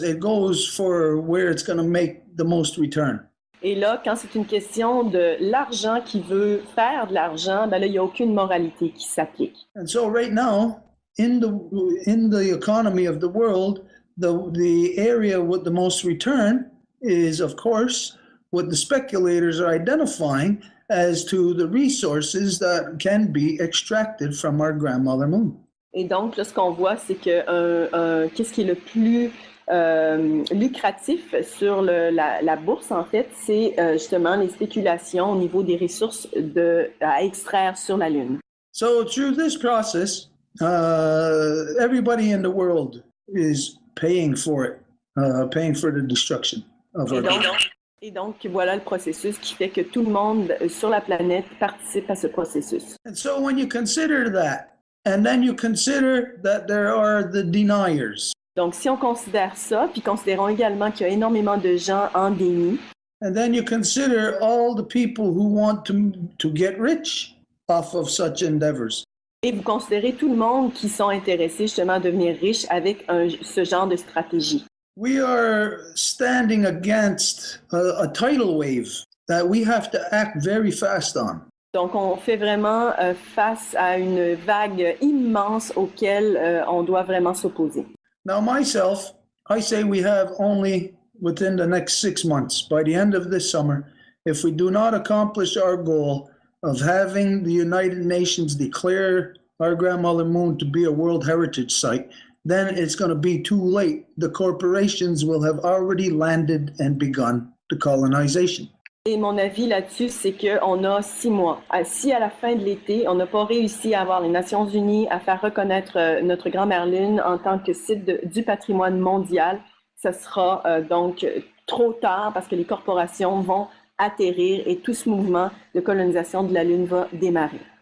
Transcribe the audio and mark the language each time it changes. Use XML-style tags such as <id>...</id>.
<en>It goes for where it's going to make the most return.</en> <fr>Et là, quand c'est une question de l'argent qui veut faire de l'argent, là, il n'y a aucune moralité qui s'applique.</fr> <en>And so right now, in the economy of the world, the area with the most return is, of course, what the speculators are identifying as to the resources that can be extracted from our grandmother moon.</en> <fr>Et donc, là, ce qu'on voit, c'est que qu'est-ce qui est le plus lucratif sur la bourse, en fait, c'est justement les spéculations au niveau des ressources à extraire sur la Lune.</fr> <en>So through this process, everybody in the world is paying for it, paying for the destruction of our moon.</en> <fr>Et donc, voilà le processus qui fait que tout le monde sur la planète participe à ce processus.</fr> <en>And so when you consider that, and then you consider that there are the deniers.</en> <fr>Donc, si on considère ça, puis considérons également qu'il y a énormément de gens en déni.</fr> <en>And then you consider all the people who want to get rich off of such endeavors.</en> <fr>Et vous considérez tout le monde qui sont intéressés justement à devenir riches avec ce genre de stratégie.</fr> <en>We are standing against a tidal wave that we have to act very fast on.</en> <fr>Donc, on fait vraiment face à une vague immense auquel on doit vraiment s'opposer.</fr> <en>Now, myself, I say we have only within the next 6 months, by the end of this summer, if we do not accomplish our goal of having the United Nations declare our grandmother moon to be a World Heritage Site, then it's going to be too late. The corporations will have already landed and begun the colonization.</en> <fr>Et mon avis là-dessus, c'est qu'on a 6 mois. Si à la fin de l'été, on n'a pas réussi à avoir les Nations Unies à faire reconnaître notre grand-mère Lune en tant que site du patrimoine mondial, ce sera donc trop tard parce que les corporations vont atterrir et tout ce mouvement de colonisation de la Lune va démarrer.</fr>